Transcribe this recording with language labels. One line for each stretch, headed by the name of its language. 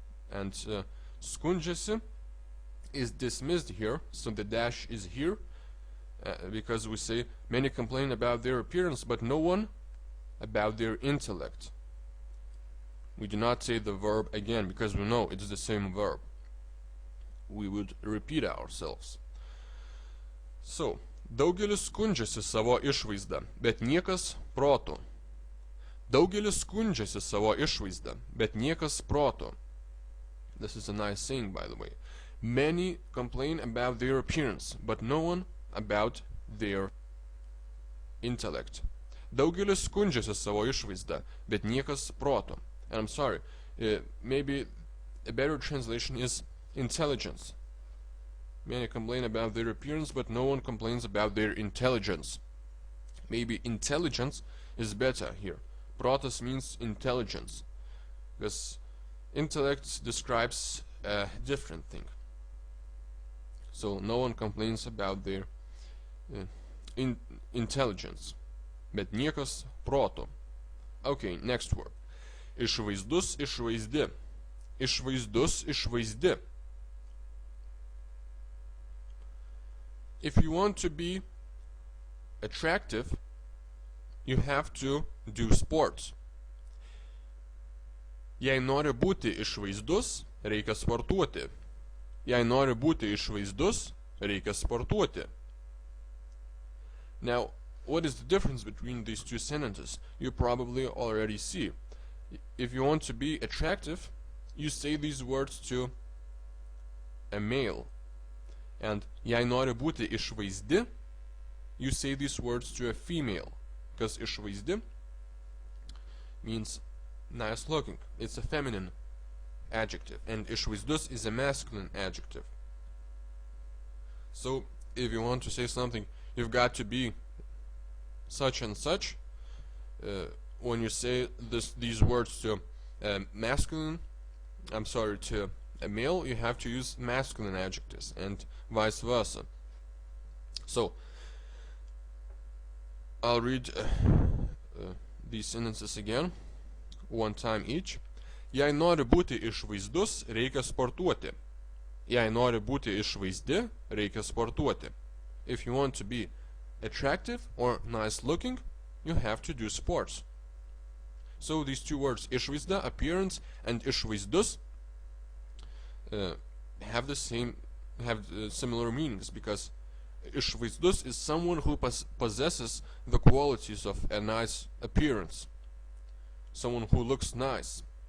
English: And skundžiasi is dismissed here, so the dash is here, because we say many complain about their appearance, but no one about their intellect. We do not say the verb again, because we know it's the same verb. We would repeat ourselves.
Lithuanian: So, daugelis skundžiasi savo išvaizdą, bet niekas proto. Daugelis skundžiasi savo išvaizdą, bet niekas proto.
English: This is a nice saying, by the way. Many complain about their appearance, but no one about their intellect.
Lithuanian: Daugelis skundžiasi savo išvaizdą, bet niekas proto.
English: And I'm sorry, maybe a better translation is intelligence. Many complain about their appearance, but no one complains about their intelligence. Maybe intelligence is better here. Protas means intelligence, because intellect describes a different thing. So no one complains about their intelligence,
Lithuanian: bet niekas proto.
English: Okay, next word.
Lithuanian: Išvaizdus, išvaizdi. Išvaizdus, išvaizdi.
English: If you want to be attractive, you have to do sports.
Lithuanian: Jei nori būti išvaizdus, reikia sportuoti. Jei nori būti išvaizdus, reikia sportuoti.
English: Now, what is the difference between these two sentences? You probably already see. If you want to be attractive, you say these words to a male. And
Lithuanian: jei nori būti išvaizdi,
English: you say these words to a female. because išvaizdi means nice looking. It's a feminine adjective, and išvaizdus is a masculine adjective. So if you want to say something, you've got to be such and such. When you say these words to masculine, to a male, you have to use masculine adjectives, and vice versa. So I'll read these sentences again, one time each.
Lithuanian: Jei nori būti išvaizdus, reikia sportuoti. Jei nori būti išvaizdi, reikia sportuoti.
English: If you want to be attractive or nice looking, you have to do sports. So these two words, išvaizda, appearance, and išvaizdus, have similar meanings, because išvaizdus is someone who possesses the qualities of a nice appearance, someone who looks nice.